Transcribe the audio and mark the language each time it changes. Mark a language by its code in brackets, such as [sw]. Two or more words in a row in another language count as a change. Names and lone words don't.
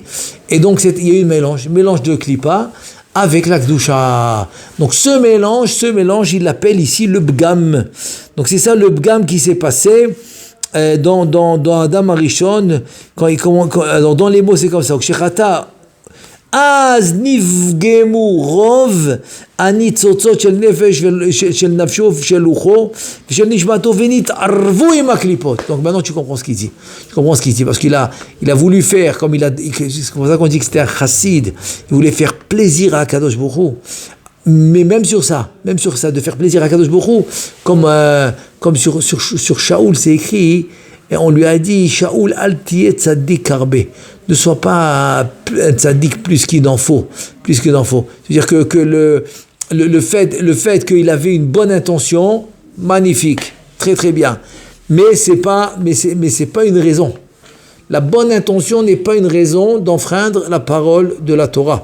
[fr] Et donc, il y a eu un mélange de Klippa avec la Kedusha. Donc, ce mélange, il l'appelle ici le Bgam. Donc, c'est ça le Bgam qui s'est passé dans Adam Arishon. Dans les mots, c'est comme ça. [he] אז נפגמו רוב הניצוצות של נפש של נפשו ושל רוחו ושל נשמתו ונתערבו עם הקליפות. [fr] Donc maintenant tu comprends ce qu'il dit. Parce qu'il a voulu faire, c'est comme ça qu'on dit que c'était un chassid, il voulait faire plaisir à Kadosh Baruch Hu. Mais même sur ça, de faire plaisir à Kadosh Baruch Hu, comme sur Shaoul c'est écrit, et on lui a dit, [he] שאול אל תהי צדיק הרבה. [fr] Ne sois pas un tzaddik plus qu'il en faut. C'est-à-dire que le fait qu'il avait une bonne intention, magnifique, très très bien. Mais c'est pas une raison. La bonne intention n'est pas une raison d'enfreindre la parole de la Torah.